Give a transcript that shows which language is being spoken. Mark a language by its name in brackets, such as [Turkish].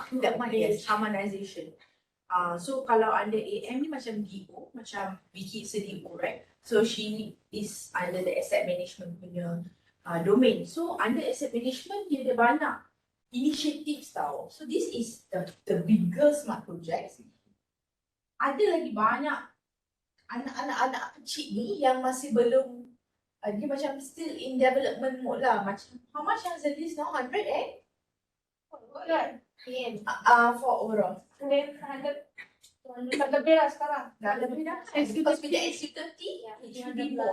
[English] That one is harmonization. So [Malay] kalau [English] under AM [Malay] ni macam [English] DO, [Malay] macam [English] Vicky is a DO, right? So she is under the asset management [Malay] punya [English] domain. [Malay] So under [English] asset management [Malay] dia ada banyak [English] initiatives [Malay] tau. [English] So this is the biggest smart projects. [Malay] Ada lagi banyak anak-anak kecil ni yang masih belum Dia macam [English] still in development mode [Malay] lah. Macam [English] how much [Malay] yang [English] service now? [Malay] 100 Kan? [English] for overall. [Malay] Then 100 lebih lah sekarang. Dah lebih dah. [English] Because with the SU30, it should be more.